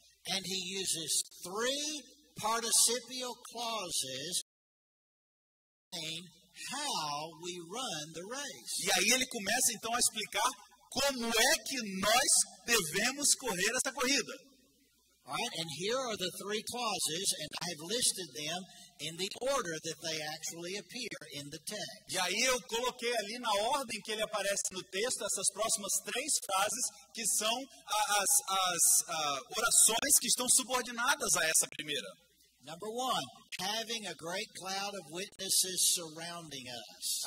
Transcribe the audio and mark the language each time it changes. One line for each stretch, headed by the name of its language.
English: And he uses 3 participial clauses saying how we run the race.
Portuguese: E aí ele começa então a explicar como é que nós devemos correr essa corrida.
English: All right, and here are the 3 clauses, and I have listed them in the order that they actually appear in the text.
Portuguese: E aí eu coloquei ali na ordem que ele aparece no texto essas próximas 3 frases que são as orações que estão subordinadas a essa primeira.
English: Number 1, having a great cloud of witnesses surrounding us.